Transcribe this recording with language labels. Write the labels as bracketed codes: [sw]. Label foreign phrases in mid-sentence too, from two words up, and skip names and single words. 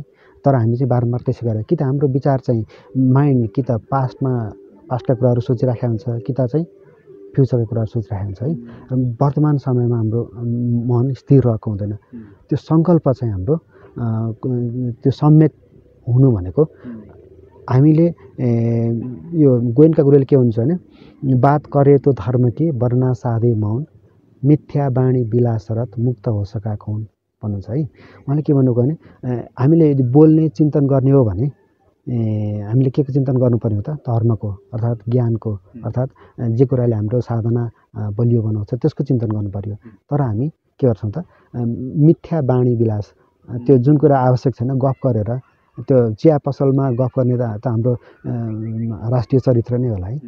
[ne] तर हामी चाहिँ बारम्बार त्यसै गरेर कि त हाम्रो विचार चाहिँ माइन्ड कि त पास्टका कुराहरू सोचिराखेको हुन्छ, कि त चाहिँ फ्युचरको कुराहरू सोचिरहेको हुन्छ है। र वर्तमान समयमा हाम्रो मन स्थिर रहेको हुँदैन। त्यो सङ्कल्प चाहिँ हाम्रो त्यो सम्यक हुनु भनेको हामीले यो गोयनका गुरुले के हुन्छ भने [hi] बात करे तो धर्म के वर्णा साधे मौन मिथ्या बाणी विलासरत मुक्त हो सका कौन [ne] भन्नुहुन्छ है। उहाँले के भन्नुभयो भने हामीले यदि बोल्ने चिन्तन गर्ने हो भने हामीले के चिन्तन गर्नुपर्ने हो त धर्मको अर्थात् ज्ञानको अर्थात् जे कुराले हाम्रो साधना बलियो बनाउँछ त्यसको चिन्तन गर्नु पर्यो। तर हामी के गर्छौँ त मिथ्या बाणी विलास त्यो जुन कुरा आवश्यक छैन गफ गरेर त्यो चिया पसलमा गफ गर्ने त हाम्रो राष्ट्रिय चरित्र नै होला है।